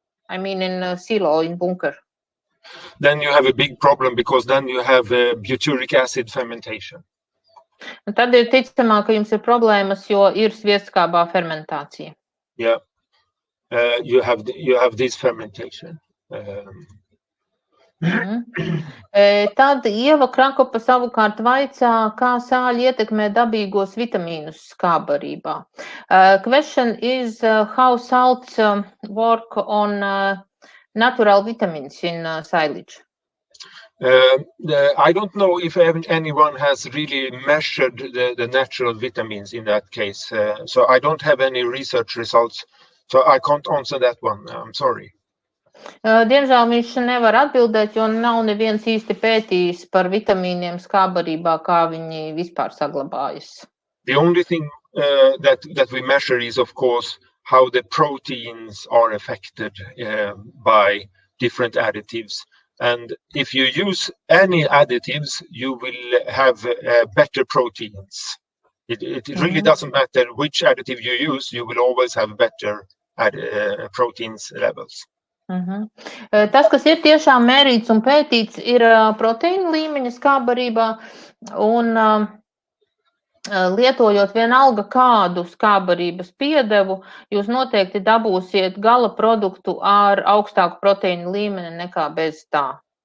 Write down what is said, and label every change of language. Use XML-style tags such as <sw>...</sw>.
<en>I mean in a silo, in bunker. Then you have a big problem, because then you have butyric acid fermentation.</en> <lv>Un tad ir ticamāk, ka jums ir problēmas, jo ir sviestskābā fermentācija.</lv> <en>Yeah, you have this fermentation.</en> <lv>Tad Ieva Krakopa savukārt vaicā, kā sāļi ietekmē dabīgos vitamīnus skābarībā.</lv> <en>Question is how salts work on natural vitamins in silage. I don't know if anyone has really measured the natural vitamins in that case. So I don't have any research results. So I can't answer that one. I'm sorry.</en> <lv>Diemžēl viņš nevar atbildēt, jo nav neviens īsti pētījis par vitamīniem skābarībā, kā viņi vispār saglabājas.</lv> <en>The only thing that we measure is, of course, how the proteins are affected by different additives. And if you use any additives, you will have better proteins. It really doesn't matter which additive you use, you will always have better proteins levels.</en> <lv>Tas, kas ir tiešām mērīts un pētīts, ir proteīna līmeņa skābarībā, un lietojot vienalga kādu skābarības piedevu, jūs noteikti dabūsiet gala produktu ar augstāku proteīnu līmeni nekā bez tā.</lv>